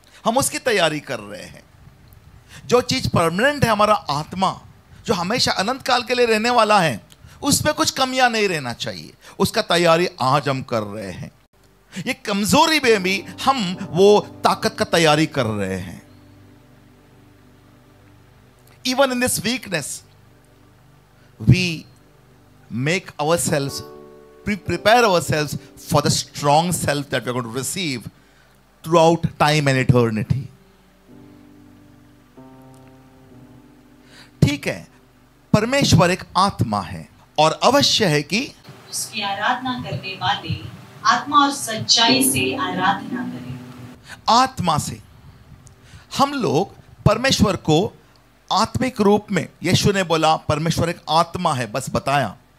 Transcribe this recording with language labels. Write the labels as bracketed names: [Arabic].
[Hindi] हम उसकी तैयारी कर रहे हैं। जो चीज परमानेंट है, हमारा आत्मा जो हमेशा अनंत काल के लिए रहने वाला है, उसमें कुछ कमियां नहीं रहना चाहिए। उसका तैयारी आज हम कर रहे हैं। ये कमजोरी में भी हम वो ताकत का तैयारी कर रहे हैं। [English] Even in this weakness we make ourselves, prepare ourselves for the strong self that we are going to receive throughout time and eternity. [Hindi] ठीक है, परमेश्वर एक आत्मा है और अवश्य है कि उसकी आराधना करने वाले आत्मा और सच्चाई से आराधना करें। आत्मा से हम लोग परमेश्वर को आत्मिक रूप में, यीशु ने बोला परमेश्वर एक आत्मा है, बस बताया।